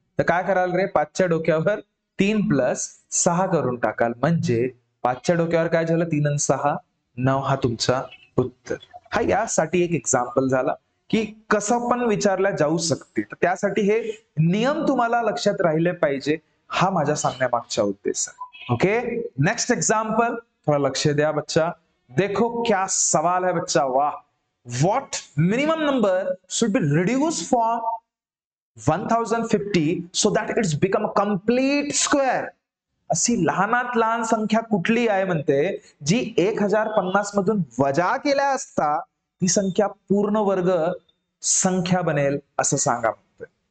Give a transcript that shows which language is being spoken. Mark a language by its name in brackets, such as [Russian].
[Marathi] तर काय कराल रे, 5च्या डोक्यावर 3 प्लस 6 करून टाकाल, म्हणजे 5च्या डोक्यावर काय झालं, 3 आणि 6 9 हा तुमचा उत्तर. हा यासाठी एक एक्झाम्पल झाला की कसं पण विचारल्या जाऊ शकते, तर त्यासाठी हे नियम तुम्हाला लक्षात राहिले पाहिजे, हा माझ्या सांगण्यामागचा उद्देश आहे. [Hindi] ओके, नेक्स्ट एग्जाम्पल, थोड़ा लक्ष्य दिया बच्चा, देखो क्या सवाल है बच्चा, वाह. [English] What minimum number should be reduce from 1050 so that it's become a complete square. [Marathi] अशी लहानात लहान संख्या कुठली आहे म्हणते, जी 1050 मधून वजा केल्या असता ती संख्या पूर्ण वर्ग संख्या बनेल, असं सांगा म्हणतोय.